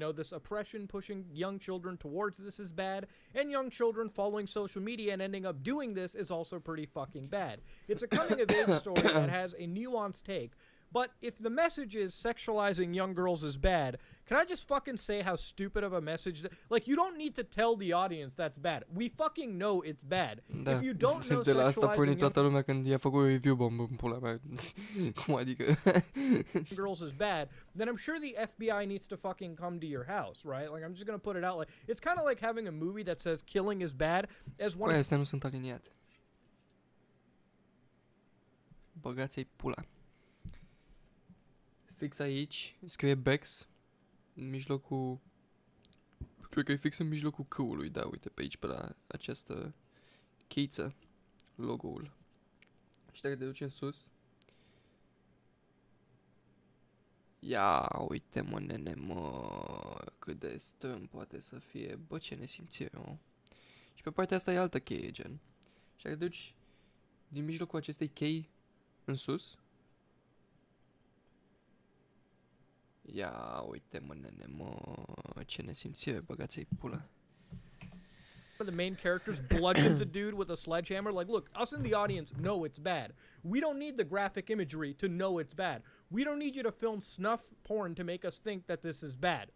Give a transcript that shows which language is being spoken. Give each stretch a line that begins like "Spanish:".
English: This oppression pushing young children towards this is bad, and young children following social media and ending up doing this is also pretty fucking bad. It's a coming-of-age story that has a nuanced take. But if the message is sexualizing young girls is bad, can I just fucking say how stupid of a message that, you don't need to tell the audience that's bad. We fucking know it's bad. If you don't know
Romanian: de la asta porni
English: sexualizing
Romanian: toată lumea când i-a făcut review bombă în pula mea. Cum adică?
English: young girls is bad, then I'm sure the FBI needs to fucking come to your house, right? I'm just gonna put it out it's kind of like having a movie that says killing is bad as one.
Romanian: Băi, astea nu sunt aliniate. Băgați-i pula. Fix aici scrie Bex în mijlocul, cred că e fix în mijlocul câului, da, uite pe aici, pe la această cheiță, logo-ul. Și dacă te duci în sus, ia uite mă nene mă, cât de strâm poate să fie, bă ce nesimțire mă. Și pe partea asta e altă cheie gen. Și dacă te duci din mijlocul acestei chei în sus, ia uite mă nene mă, ce nesimțire, băgați-i pula.
English: The main characters bludgeons a dude with a sledgehammer. Look, us in the audience know it's bad. We don't need the graphic imagery to know it's bad. We don't need you to film snuff porn to make us think that this is bad.